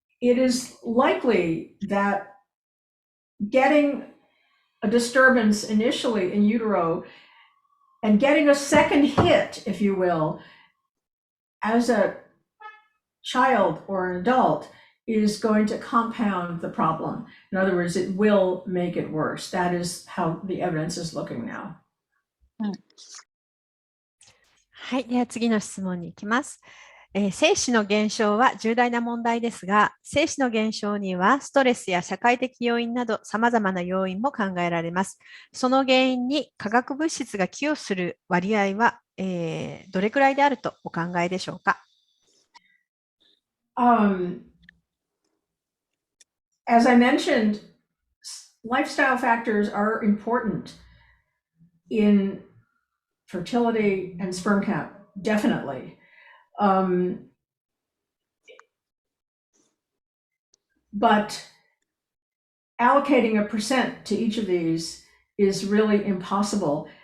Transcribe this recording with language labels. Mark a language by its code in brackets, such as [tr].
[en] it is likely that getting a disturbance initially in utero and getting a second hit, if you will, as a child or an adult is going to compound the problem. In other words, it will make it worse. That is how the evidence is looking now. [ja] はい、では次の質問に行きます。精子の減少は重大な問題ですが、精子の減少にはストレスや社会的要因など様々な要因も考えられます。その原因に化学物質が寄与する割合は、どれくらいであるとお考えでしょうか。 [en] As I mentioned, lifestyle factors are important in fertility and sperm count, definitely. But allocating a percent to each of these is really impossible.